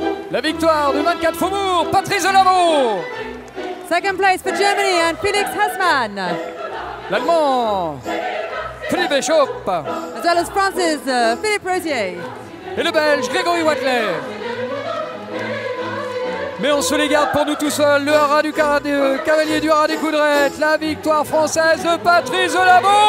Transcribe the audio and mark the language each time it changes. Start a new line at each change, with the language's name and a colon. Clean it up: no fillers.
French: La victoire du 24 Faubourg, Patrice Delaveau.
English: Second place for Germany and Felix Hassmann.
French: L'Allemand, Philippe Weishaupt.
English: As well as France's Philippe Rosier.
French: Et le Belge, Grégory Watley. Mais on se les garde pour nous tout seuls. Le Haras du cavalier du Haras des Coudrettes. La victoire française de Patrice Delaveau.